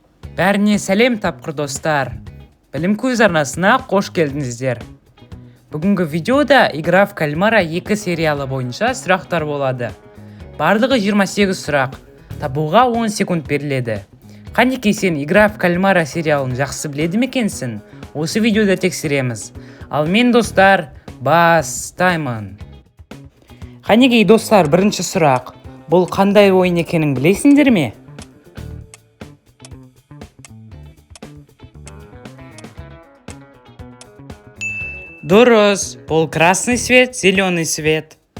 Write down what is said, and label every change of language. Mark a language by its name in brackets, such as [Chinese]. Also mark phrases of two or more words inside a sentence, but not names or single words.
[Kazakh] Бәріне сәлем тапқыр достар. Білім көз арнасына қош келдіңіздер. Бүгінгі видеода «Игра в кальмара» 2 сериалы бойынша сұрақтар болады. Барлығы 28 сұрақ. Табуға 10 секунд беріледі. Қанекей сен «Игра в кальмара» сериалын жақсы біледі мекенсің? Осы видеода тексереміз. Ал мен достар, бастаймын. Қанекей достар, бірінші сұрақ. Бұл қандай ойын екенін білесіңдер ме? Дұрыс, бұл [Russian] красный свет, зеленый свет.